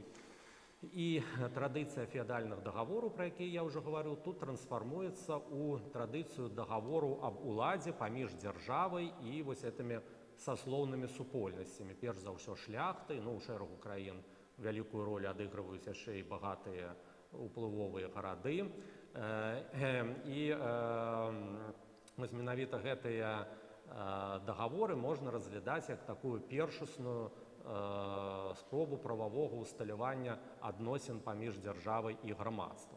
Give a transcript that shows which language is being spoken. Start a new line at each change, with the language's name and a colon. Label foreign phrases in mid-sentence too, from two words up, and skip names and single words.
Ukrainian: І традиція феодальних договорів, про які я вже говорив, тут трансформується у традицію договору об уладі поміж державою і ось цими сословними супольностями. Перш за все шляхти, ну у шерегу країн велику роль відіграють ще й багаті
Belarusian: уплывовыя гарады. І вось менавіта гэтыя дагаворы можна разглядаць як такую першасную спробу прававога усталявання адносін паміж дзяржавай і грамадствам.